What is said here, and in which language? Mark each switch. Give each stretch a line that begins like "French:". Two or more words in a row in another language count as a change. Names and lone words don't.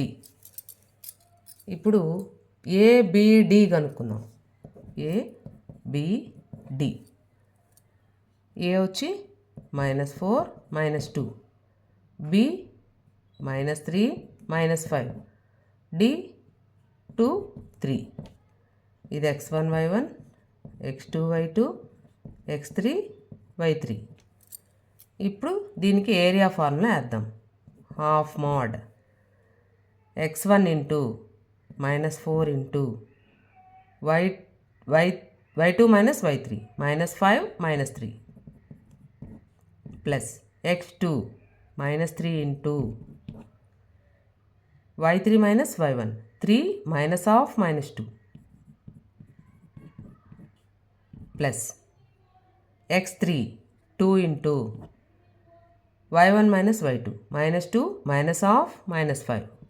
Telugu: ఇప్పుడు ABD కనుక్కుందాం. ABD A వచ్చి -4 -2, B -3 -5, D 2 3. ఇది x1 y1 x2 y2 x3 y3. ఇప్పుడు దీనికి ఏరియా ఫార్ములా వేద్దాం.
English: half mod x1 into -4 into y2 minus y3 -5 -3 plus x2 -3 into y3 minus y1 3 minus half minus 2 plus x3 2 into y1 minus y2 -2 minus half minus 5.